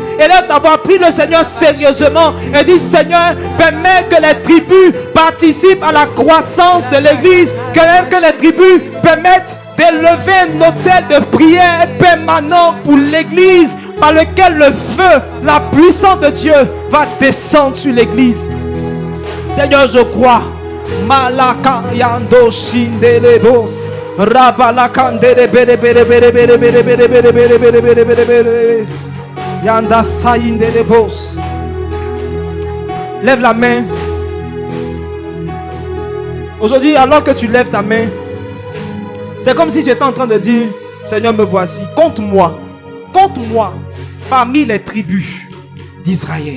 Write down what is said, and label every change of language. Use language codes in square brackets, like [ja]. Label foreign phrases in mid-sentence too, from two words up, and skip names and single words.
[fr] Et là, d'avoir pris le Seigneur sérieusement et dit Seigneur, permets que les tribus participent à la croissance de l'église, que les tribus permettent d'élever un autel de prière permanent pour l'église, par lequel le feu, la puissance de Dieu va descendre sur l'église. Seigneur, je crois. Malaka yando shindelebos. Rabalakandele bere bere bere bere bere bere bere bere bere bere bere bere. Yanda saindelebos. Lève la main. Aujourd'hui, alors que tu lèves ta main, c'est comme si tu étais en train de dire Seigneur, me voici. Compte-moi parmi les tribus d'Israël.